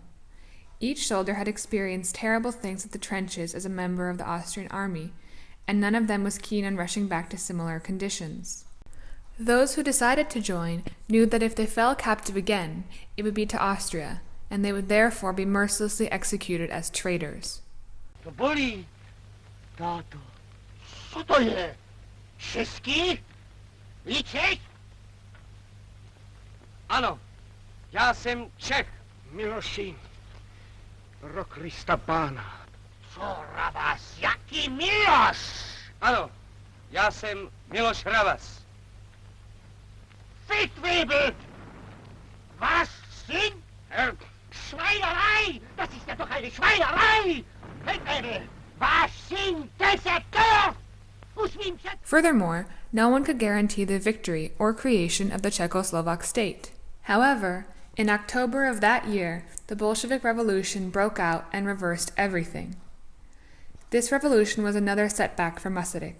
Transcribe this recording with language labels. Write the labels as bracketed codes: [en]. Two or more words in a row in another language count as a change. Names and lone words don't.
[en] Each soldier had experienced terrible things at the trenches as a member of the Austrian army, and none of them was keen on rushing back to similar conditions. Those who decided to join knew that if they fell captive again, it would be to Austria, and they would therefore be mercilessly executed as traitors. [cs] To bolí, táto. Co to je? Český? Vy Čech? Ano, já jsem Čech. Miloši, pro Krista Pána. Co Ravas, jaký Miloš? Ano, já jsem Miloš Ravas. [de] Fittwebel! Was sind? Schweinerei! Das ist ja doch eine Schweinerei! Fittwebel! Was sind Deserteur? [en] Furthermore, no one could guarantee the victory or creation of the Czechoslovak state. However, in October of that year, the Bolshevik Revolution broke out and reversed everything. This revolution was another setback for Masaryk.